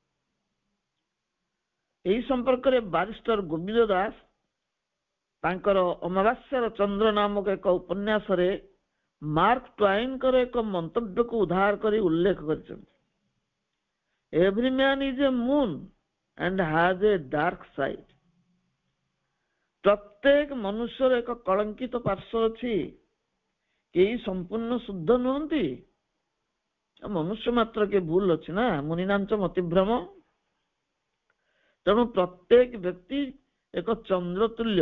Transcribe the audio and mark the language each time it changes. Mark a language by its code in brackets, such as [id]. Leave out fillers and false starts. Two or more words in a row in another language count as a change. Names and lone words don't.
[or] ଏହି ସମ୍ପର୍କରେ ବାରିଷ୍ଟର ଗୋବିନ୍ଦ ଦାସ ତାଙ୍କର ଅମାବାସ୍ୟାର ଚନ୍ଦ୍ର ନାମକ ଏକ ଉପନ୍ୟାସରେ ମାର୍କ ଟ୍ୱାଇନଙ୍କର ଏକ ମନ୍ତବ୍ୟକୁ ଉଦ୍ଧାର କରି ଉଲ୍ଲେଖ କରିଛନ୍ତି। [en] every man is a moon and has a dark side. [or] ପ୍ରତ୍ୟେକ ମନୁଷ୍ୟର ଏକ କଳଙ୍କିତ ପାର୍ଶ୍ୱ ଅଛି। କେହି ସମ୍ପୂର୍ଣ୍ଣ ଶୁଦ୍ଧ ନୁହନ୍ତି। [hi] मनुष्य मात्र के भूल [or] ଅଛି ନା, [sa] ମୁନିନାଞ୍ଚ ମତିଭ୍ରମ। [or] ତେଣୁ ପ୍ରତ୍ୟେକ ବ୍ୟକ୍ତି ଏକ ଚନ୍ଦ୍ର ତୁଲ୍ୟ।